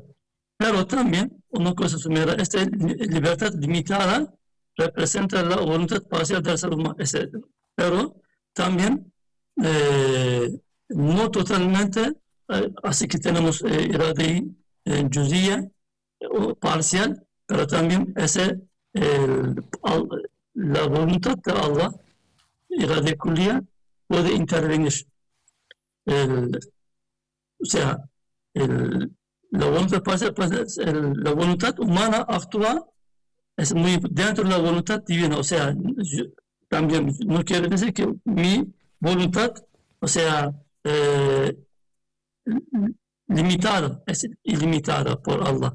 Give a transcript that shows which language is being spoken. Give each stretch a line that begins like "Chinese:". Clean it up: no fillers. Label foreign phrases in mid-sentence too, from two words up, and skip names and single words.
Spanish: Pero también una cosa sumera, esta libertad limitada representa la voluntad parcial del ser humano, pero también eh, no totalmente, así que tenemos
Turkish: irade cüz'iyye
Spanish: o parcial, pero también la voluntad de Allah,
Turkish: irade kulliye,
Spanish: puede intervenir. El, o sea, el, la voluntad parcial, pues, la voluntad humana actúa es muy dentro de la voluntad divina. O sea, también no quiere decir que mi voluntad, o sea, limitada, es ilimitada por Allah.